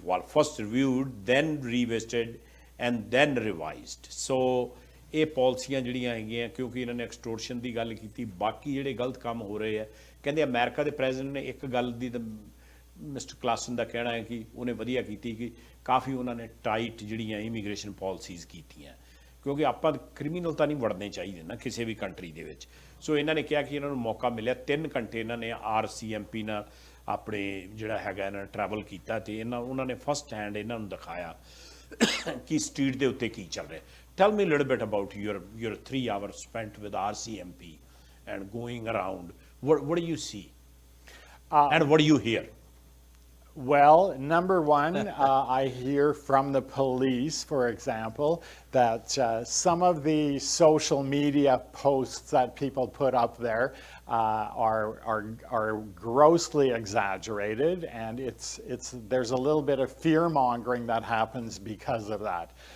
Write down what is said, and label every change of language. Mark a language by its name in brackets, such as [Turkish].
[English] Well, first reviewed, then revisited, and then revised. [Punjabi] So ਇਹ ਪਾਲਿਸੀਆਂ ਜਿਹੜੀਆਂ ਹੈਗੀਆਂ, ਕਿਉਂਕਿ ਇਹਨਾਂ ਨੇ ਐਕਸਟੋਰਸ਼ਨ ਦੀ ਗੱਲ ਕੀਤੀ, ਬਾਕੀ ਜਿਹੜੇ ਗਲਤ ਕੰਮ ਹੋ ਰਹੇ ਆ, ਕਹਿੰਦੇ ਅਮਰੀਕਾ ਦੇ ਪ੍ਰੈਜ਼ੀਡੈਂਟ ਨੇ ਇੱਕ ਗੱਲ ਦੀ ਤਾਂ ਮਿਸਟਰ ਕਲਾਸਨ ਦਾ ਕਹਿਣਾ ਹੈ ਕਿ ਉਹਨੇ ਵਧੀਆ ਕੀਤੀ ਕਿ ਕਾਫੀ ਉਹਨਾਂ ਨੇ ਟਾਈਟ ਜਿਹੜੀਆਂ ਇਮੀਗ੍ਰੇਸ਼ਨ ਪਾਲਿਸੀਜ਼ ਕੀਤੀਆਂ, ਕਿਉਂਕਿ ਆਪਾਂ ਕ੍ਰਿਮੀਨਲ ਤਾਂ ਨਹੀਂ ਵੜਨੇ ਚਾਹੀਦੇ ਨਾ ਕਿਸੇ ਵੀ ਕੰਟਰੀ ਦੇ ਵਿੱਚ। ਸੋ ਇਹਨਾਂ ਨੇ ਕਿਹਾ ਕਿ ਇਹਨਾਂ ਨੂੰ ਮੌਕਾ ਮਿਲਿਆ, 3 ਘੰਟੇ ਇਹਨਾਂ ਨੇ RCMP ਨਾਲ ਆਪਣੇ ਜਿਹੜਾ ਹੈਗਾ ਇਹਨਾਂ ਨੇ ਟਰੈਵਲ ਕੀਤਾ, ਤੇ ਉਹਨਾਂ ਨੇ ਫਸਟ ਹੈਂਡ ਇਹਨਾਂ ਨੂੰ ਦਿਖਾਇਆ ਕਿ ਸਟਰੀਟ ਦੇ ਉੱਤੇ ਕੀ ਚੱਲ ਰਿਹਾ। [English] Tell me a little bit about your 3 hours spent with RCMP and going around. What do you see? And what do you hear? Well, number one, I hear from the police, for example, that some of the social media posts that people put up there are grossly exaggerated, and there's a little bit of fear mongering that happens because of that.